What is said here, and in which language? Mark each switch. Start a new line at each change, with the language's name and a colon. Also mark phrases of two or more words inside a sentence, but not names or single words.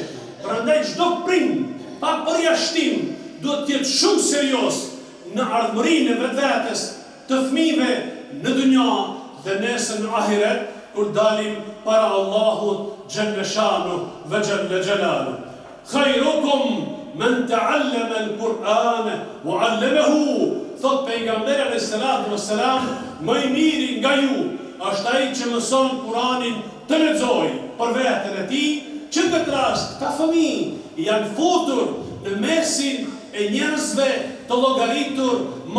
Albanian: Prandaj çdo prind pa përjashtim duhet të jetë shumë serioz në ardhmërinë e vetvetes të fëmijëve në dunja dhe nesër në ahiret, kur dalim para Allahut
Arabic: جل شأنه
Albanian: dhe
Arabic: جل جلاله. خيركم من تعلم القرآن وعلمه,
Albanian: thot pejgamberi
Arabic: عليه الصلاة والسلام,
Albanian: më i miri nga ju është ai që mëson Kur'anin të lexojë për veten e tij, që në këtë rast këta fëmijë janë futur në mesin e njerëzve të llogaritur më